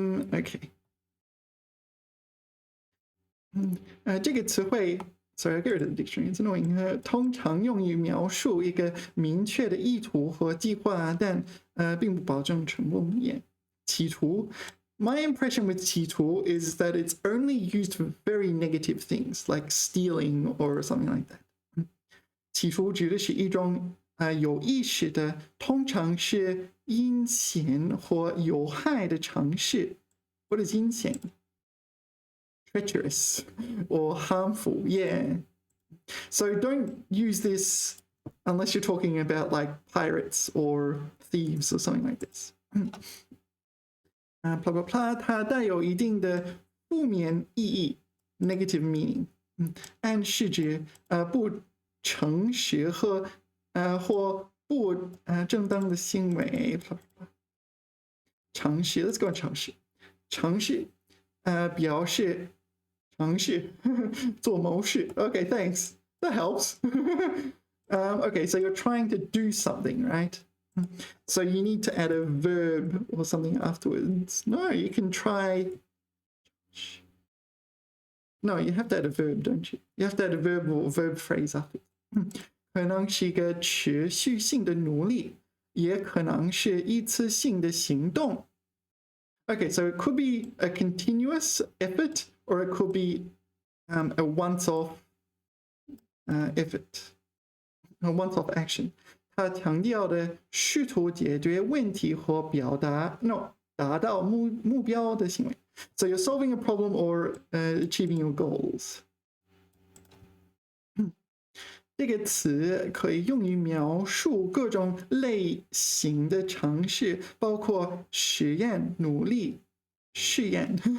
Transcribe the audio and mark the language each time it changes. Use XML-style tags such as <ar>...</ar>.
<en>Okay.</en> <zh>这个词汇</zh> <en>Sorry, I go to the dictionary. It's annoying.</en> <zh>通常用于描述一个明确的意图或计划，但并不保证成功。</zh> <en>Yeah. 企图 My impression with 企图 is that it's only used for very negative things like stealing or something like that.</en> <zh>企图指的是一种有意识的，通常是阴险或有害的尝试。</zh> <en>What is 阴险？Treacherous or harmful, yeah. So don't use this unless you're talking about like pirates or thieves or something like this. Blah blah blah.</en> <zh>它带有一定的负面意义 ，</zh> <en>negative meaning.</en> <zh>暗示指不诚实或不正当的行为。</zh> <en>尝试 ，Let's go on 尝试。</en> <zh>尝试表示。尝试做某事</zh> <en>Okay, thanks. That helps. Okay, so you're trying to do something, right? So you need to add a verb or something afterwards. No, you can try. No, you have to add a verb, don't you? You have to add a verb or verb phrase after.</en> <zh>可能是一个持续性的努力，也可能是一次性的行动。</zh> <en>Okay, so it could be a continuous effort or it could be a once-off effort, a once-off action.</en> <zh>它强调的试图解决问题和达到目标的行为。</zh> <en>So you're solving a problem or achieving your goals.</en> <zh>这个词可以用于描述各种类型的尝试，包括实验、努力、试验。</zh>